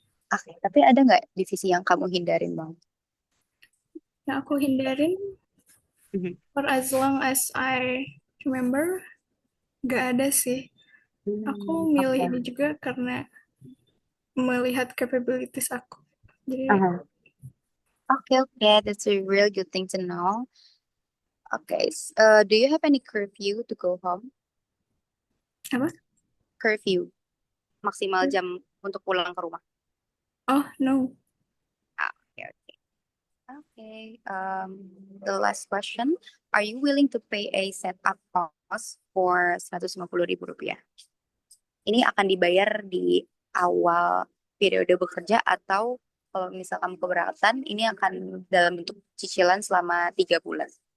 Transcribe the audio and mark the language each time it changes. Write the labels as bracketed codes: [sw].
[id] Okay, tapi ada nggak divisi yang kamu hindarin, Bang? yang aku hindarin Mhm. [en] for as long as I remember [id] gak ada sih. Aku milih [en] Okay. [id] ini juga karena melihat capabilities aku. Jadi Uh-huh. [en] Okay, that's a real good thing to know. Okay, do you have any curfew to go home? [id] apa? Curfew, maksimal jam untuk pulang ke rumah. [en] Oh no. Okay. The last question, are you willing to pay a setup cost for 150.000 rupiah? [id] Ini akan dibayar di awal periode bekerja atau kalau misal kamu keberatan, ini akan dalam bentuk cicilan selama 3 bulan.